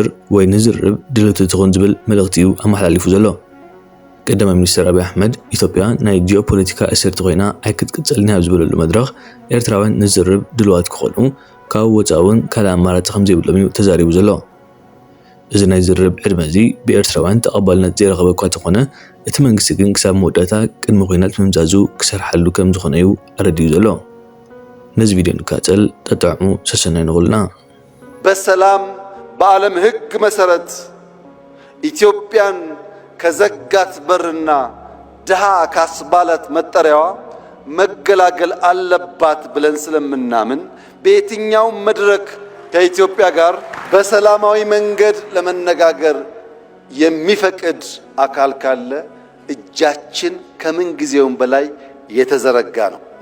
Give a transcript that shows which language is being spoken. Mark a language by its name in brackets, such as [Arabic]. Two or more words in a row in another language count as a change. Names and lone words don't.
[Tigrinya] ወይ ንዝርብ ድልውቲ ትኹን ዝብል መልእኽቲ እዩ ኣመሓላሊፉ ዘሎ። ቀዳማይ ሚኒስትር አብይ አሕመድ ኢትዮጵያ ናይ ጂኦፖለቲካ እስርቲ ኮይና ኣይክትቅጽልን ኣብ ዝበለሉ መድረኽ ኤርትራውያን ንዝርብ ድልዋት ክኾኑ ካብ ወፃውን ካልእ ኣማራፂ ከም ዘይብሎም እዩ ተዛሪቡ ዘሎ። እዚ ናይ ዝርብ ዕድመ እዚ ብኤርትራውያን ተቐባልነት ዘይረኸበ እኳ እንተኾነ እቲ መንግስቲ ግን ክሳብ መወዳእታ ቅድሚ ኩናት ምምዛዙ ክሰርሓሉ ከም ዝኾነ እዩ ኣረዲዩ ዘሎ። ነዚ ቪድዮ ንካተል ተጠዕሙ ሰሰናይ ንኹልና። [Amharic] በሰላም በዓለም ህግ መሰረት ኢትዮጵያን ከዘጋት በርና ድሃ ካስባላት መጠሪያዋ መገላገል አለባት ብለን ስለምናምን በየትኛው መድረክ ከኢትዮጵያ ጋር በሰላማዊ መንገድ ለመነጋገር የሚፈቅድ አካል ካለ እጃችን ከምን ጊዜውም በላይ የተዘረጋ ነው።